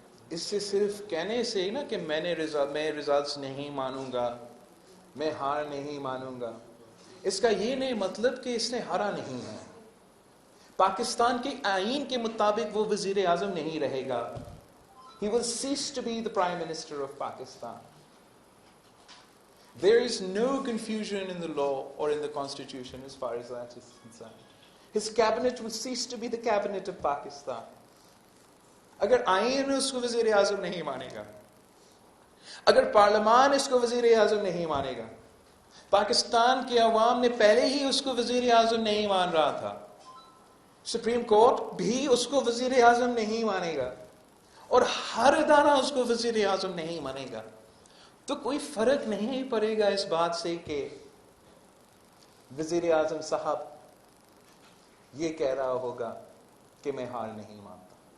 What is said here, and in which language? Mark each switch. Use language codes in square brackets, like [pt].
[ur] اس سے صرف کہنے سے نا کہ میں ریزلٹس نہیں مانوں گا، میں ہار نہیں مانوں گا، اس کا یہ نہیں مطلب کہ اس نے ہارا نہیں ہے. پاکستان کے آئین کے مطابق وہ وزیر اعظم نہیں رہے گا. [en] He will cease to be the Prime Minister of Pakistan. There is no confusion in the law or in the Constitution as far as that is concerned. His cabinet will cease to be the cabinet of Pakistan. [ur] اگر آئین اس کو وزیر اعظم نہیں مانے گا، اگر پارلیمان اس کو وزیر اعظم نہیں مانے گا، پاکستان کے عوام نے پہلے ہی اس کو وزیر اعظم نہیں مان رہا تھا، سپریم کورٹ بھی اس کو وزیر اعظم نہیں مانے گا، اور ہر ادارہ اس کو وزیر اعظم نہیں مانے گا، تو کوئی فرق نہیں پڑے گا اس بات سے کہ وزیر اعظم صاحب یہ کہہ رہا ہوگا کہ میں ہار نہیں مانتا۔